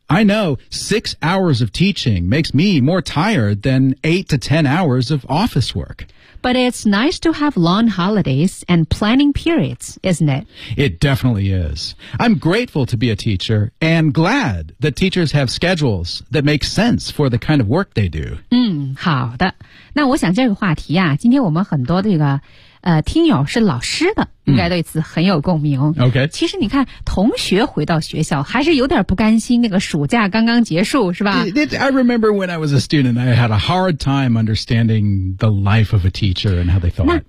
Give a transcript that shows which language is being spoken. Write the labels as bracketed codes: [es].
[en] I know 6 hours of teaching makes me more tired than 8 to 10 hours of office work. But it's nice to have long holidays and planning periods, isn't it? It definitely is. I'm grateful to be a teacher and glad that teachers have schedules that make sense for the kind of work they do. [zh] 好的。那我想这个话题啊，今天我们很多这个听友是老师的，应该对此很有共鸣。 [en] OK， [zh] 其实你看，同学回到学校还是有点不甘心，那个暑假刚刚结束，是吧 [en] I remember when I was a student, I had a hard time understanding the life of a teacher and how they thought.